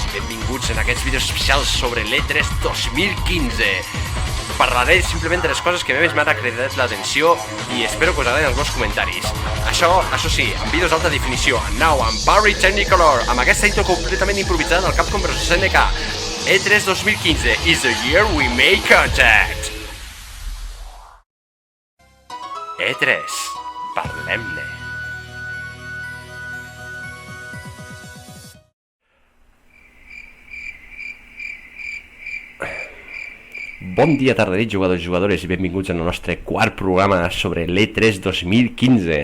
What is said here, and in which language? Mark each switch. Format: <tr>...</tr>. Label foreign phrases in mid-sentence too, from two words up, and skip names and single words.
<ca>Benvinguts en aquests vídeos especials sobre l'E3 2015. Parlaré simplement de les coses que més m'han cridat l'atenció i espero que us agraden els meus comentaris. Això sí, amb vídeos d'alta definició, now amb Barry Technicolor, amb aquesta intro completament improvisada del Capcom vs SNK.</ca> <en>E3 2015 is the year we make contact.</en> <ca>E3, parlem-ne. Bon dia, tarda, nit, jugadors i jugadores, i benvinguts al nostre quart programa sobre l'E3 2015.</ca>